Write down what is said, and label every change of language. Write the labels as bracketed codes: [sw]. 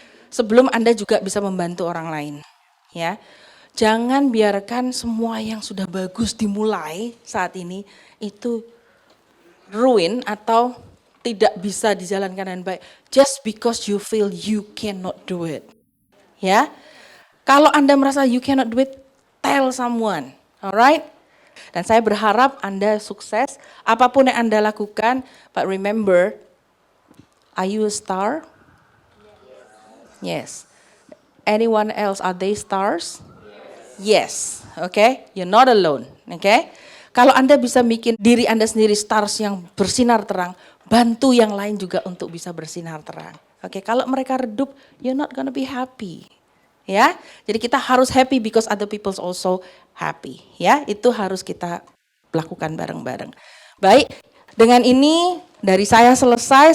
[id] Sebelum Anda juga bisa membantu orang lain, ya. Jangan biarkan semua yang sudah bagus dimulai saat ini itu ruin atau tidak bisa dijalankan dengan baik [en] just because you feel you cannot do it. [id] Ya. Kalau Anda merasa [en] you cannot do it, tell someone. Alright? [id] Dan saya berharap Anda sukses apapun yang Anda lakukan, [en] but remember, are you a star? Yes. Anyone else, are they stars? Yes. Okay? You're not alone. Okay? [id] Kalau Anda bisa bikin diri Anda sendiri stars yang bersinar terang, bantu yang lain juga untuk bisa bersinar terang. Oke, kalau mereka redup, [en] you're not gonna be happy. [id] Ya, jadi kita harus [en] happy because other people also happy. [id] Ya, itu harus kita lakukan bareng-bareng. Baik, dengan ini dari saya selesai.